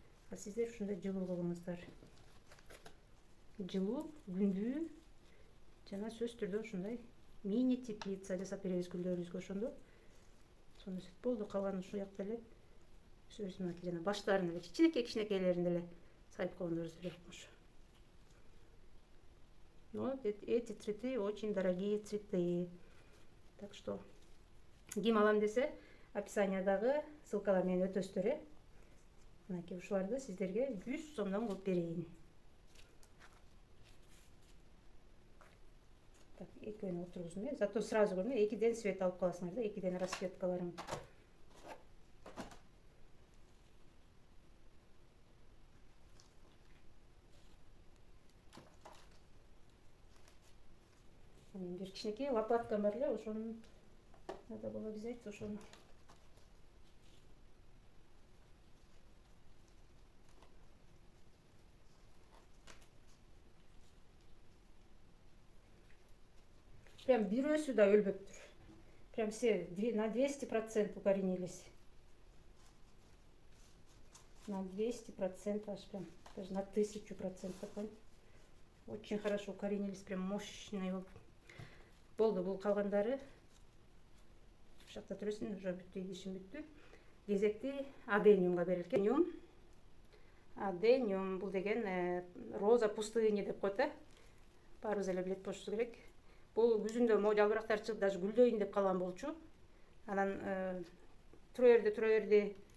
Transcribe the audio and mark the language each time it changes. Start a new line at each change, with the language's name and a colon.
Kyrgyz: А сиздер ушундай жылуу кылыңыздар. Жылуу, күндүү, жана сөзсүз түрдө ушундай мини теплица жасап беребиз гүлдөрүбүзгө, ошондо сонун өсөт. Болду, калган ушул жакта эле өзүбүз мынакей жана баштарын эле кичинекейлерин эле сайып койгондорубуз эле укмуш.
Russian: Но эти цветы очень дорогие цветы. Так что
Kyrgyz: ким алам десе, описаниядагы ссылкалар менен өтөсүздөр. Мынакей ушуларды сиздерге 100 сомдон кылып берейин. Так, экөөнү отургуздум.
Russian: Зато сразу
Kyrgyz: көрдүм, экиден свет алып каласыңар да, экиден расцветкаларын. Бир кичинекей лопаткам бар эле, ошону
Russian: надо было взять,
Kyrgyz: ошону. Прям бирөөсү да өлбөптүр.
Russian: Прям все на 200% укоренились. На 200% аж прям, даже на 1000%. Очень хорошо укоренились, прям мощные.
Kyrgyz: Болду, бул калгандары ушул жакта туресиң, уже бүттү, идишим бүттү. Кезекти адениумга берилген. Адениум бул деген
Russian: роза пустыни
Kyrgyz: деп коет, баарыбыз эле билет болушубуз керек. Бул күзүндө могу жалбырактар чыгып, даже гүлдөйүн деп калган болчу. Анан тура берди.